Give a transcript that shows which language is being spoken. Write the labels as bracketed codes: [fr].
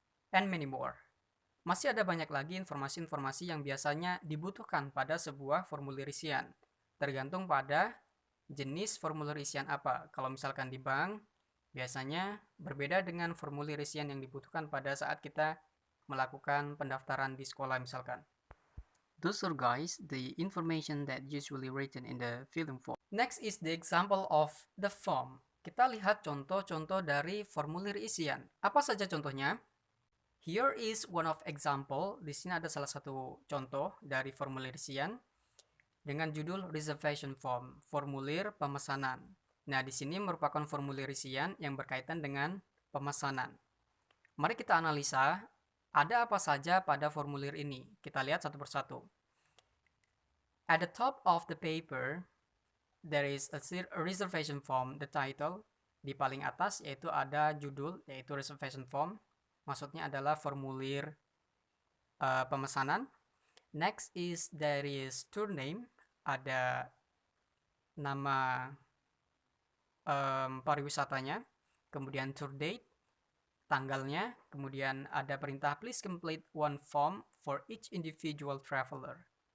[en] And many more. [id] Masih ada banyak lagi informasi-informasi yang biasanya dibutuhkan pada sebuah formulir isian, tergantung pada jenis formulir isian apa. Kalau misalkan di bank, biasanya berbeda dengan formulir isian yang dibutuhkan pada saat kita melakukan pendaftaran di sekolah misalkan. [en] Those are guys, the information that usually written in the filling form. Next is the example of the form. [id] Kita lihat contoh-contoh dari formulir isian. Apa saja contohnya? [en] Here is one of example. [id] Di sini ada salah satu contoh dari formulir isian dengan judul reservation form, formulir pemesanan. Nah, di sini merupakan formulir isian yang berkaitan dengan pemesanan. Mari kita analisa ada apa saja pada formulir ini. Kita lihat satu persatu. [en] At the top of the paper, there is a reservation form, the title. [id] Di paling atas yaitu ada judul, yaitu reservation form. Maksudnya adalah formulir pemesanan. [en] Next is there is tour name, [id] ada nama pariwisatanya, kemudian [en] tour date, [id] tanggalnya, kemudian ada perintah [en] please complete one form for each individual traveler.